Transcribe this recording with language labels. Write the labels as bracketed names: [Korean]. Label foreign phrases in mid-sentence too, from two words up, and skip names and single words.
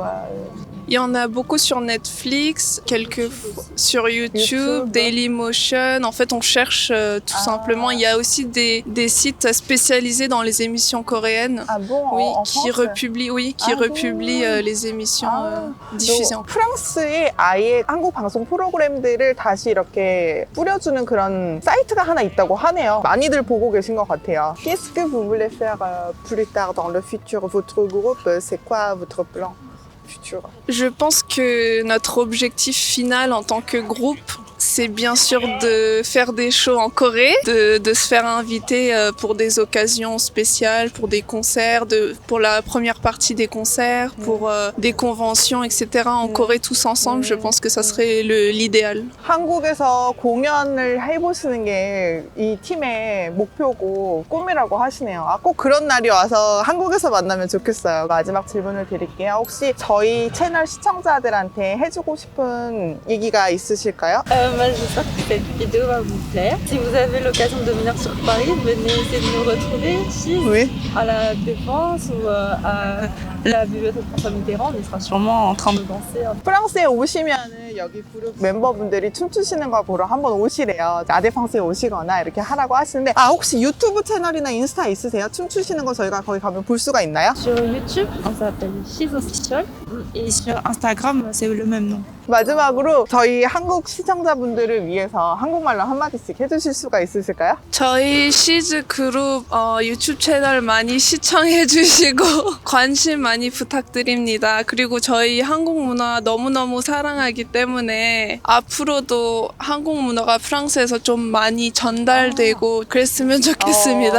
[French] Il y en a beaucoup sur Netflix, quelques sur YouTube, Dailymotion. En fait, on cherche tout simplement. Il y a aussi des sites spécialisés dans les émissions coréennes. Ah bon, Oui, en qui France? republient les émissions diffusées en [Korean] 프랑스에 아예 한국 방송 프로그램들을 다시 이렇게 뿌려주는 그런 사이트가 하나 있다고 하네요. 많이들 보고 계신 것 같아요. [French] Qu'est-ce que vous voulez faire plus tard dans le futur? Votre groupe, c'est quoi votre plan futur? Je pense que notre objectif final en tant que groupe, c'est bien sûr de faire des shows en Corée, de se faire inviter pour des occasions spéciales, pour des concerts, pour la première partie des concerts, pour des conventions, etc. en Corée tous ensemble. Je pense que ça serait l'idéal. [Korean] 한국에서 공연을 해보시는 게 이 팀의 목표고 꿈이라고 하시네요. 아, 꼭 그런 날이 와서 한국에서 만나면 좋겠어요. 마지막 질문을 드릴게요. 혹시 저희 채널 시청자들한테 해주고 싶은 얘기가 있으실까요? [French] Moi, j'espère que cette vidéo va vous plaire. Si vous avez l'occasion de venir sur Paris, venez essayer de nous retrouver ici, Oui. à la Défense ou à la bibliothèque François Mitterrand. On sera sûrement en train de danser. [Korean] 프랑스에 오시면은 여기 그룹 멤버분들이 춤추시는 거 보러 한번 오시래요. 아데팡스에 오시거나 이렇게 하라고 하시는데 아 혹시 유튜브 채널이나 인스타 있으세요? 춤추시는 거 저희가 거기 가면 볼 수가 있나요? [French] Sur YouTube, on s'appelle She's Official. Et sur Instagram, c'est le même nom. [Korean] 마지막으로 저희 한국 시청자분들을 위해서 한국말로 한마디씩 해주실 수가 있으실까요? 저희 시즈 그룹 유튜브 채널 많이 시청해 주시고 관심 많이 부탁드립니다. 그리고 저희 한국 문화 너무너무 사랑하기 때문에 앞으로도 한국 문화가 프랑스에서 좀 많이 전달되고 그랬으면 좋겠습니다.